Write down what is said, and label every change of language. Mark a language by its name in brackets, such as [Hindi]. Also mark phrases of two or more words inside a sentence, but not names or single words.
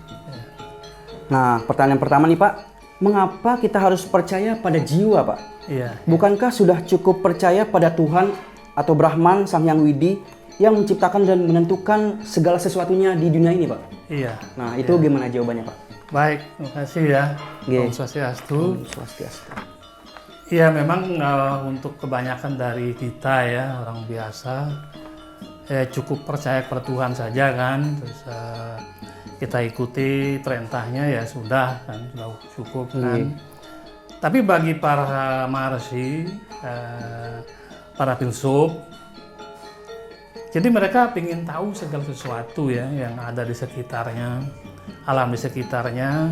[Indonesian] Nah, pertanyaan pertama nih Pak, mengapa kita harus percaya pada jiwa Pak? Iya. Bukankah sudah cukup percaya pada Tuhan atau Brahman Sang Hyang Widi yang menciptakan dan menentukan segala sesuatunya di dunia ini Pak? Iya. Nah, itu gimana jawabannya Pak? Baik, terima kasih ya. Nggih. Om Swastiastu. Om Swastiastu. Iya, memang untuk kebanyakan dari kita ya, orang biasa, cukup percaya kepada Tuhan saja kan. Terus kita ikuti perintahnya ya sudah kan, sudah cukup kan. Tapi bagi para maharsi, para filsuf, jadi mereka ingin tahu segala sesuatu ya yang ada di sekitarnya, alam di sekitarnya.